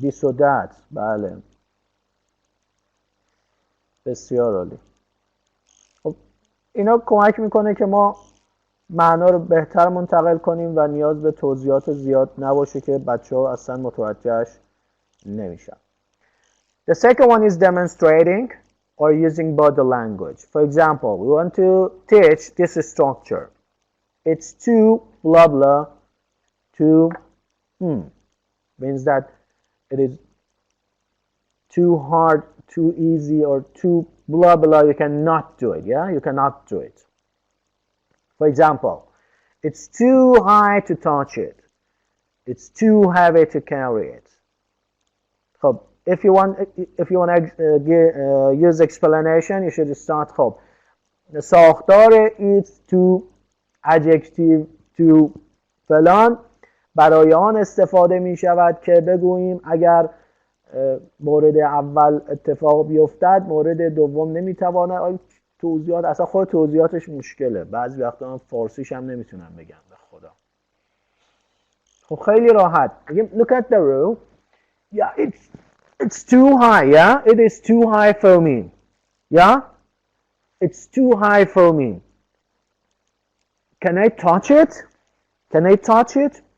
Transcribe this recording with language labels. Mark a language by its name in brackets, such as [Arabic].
[Persian] this و that، بله بسیار عالی. خب اینا کمک میکنه که ما معنا رو بهتر منتقل کنیم و نیاز به توضیحات زیاد نباشه که بچه ها اصلا متوجهش نمیشن. [English] The second one is demonstrating or using body language. For example, we want to teach this structure. It's too blah blah, too means that it is too hard, too easy, or too blah blah. You cannot do it. Yeah, you cannot do it. For example, it's too high to touch it. It's too heavy to carry it. [Persian] خب [English] if you want to use explanation, you should start [Persian] خب ساختار [English] it's to adjective to [Persian] فلان برای آن استفاده می شود که بگوییم اگر مورد اول اتفاق بیفتد مورد دوم نمیتواند. توضیحات اصلا خود توضیحاتش مشکله، بعضی وقتا من فارسیش هم نمیتونم بگم به خدا. خب خیلی راحت بگیم [English] look at the roof. Yeah, it's too high. Yeah, it is too high for me. Yeah, it's too high for me. Can I touch it? Can I touch it?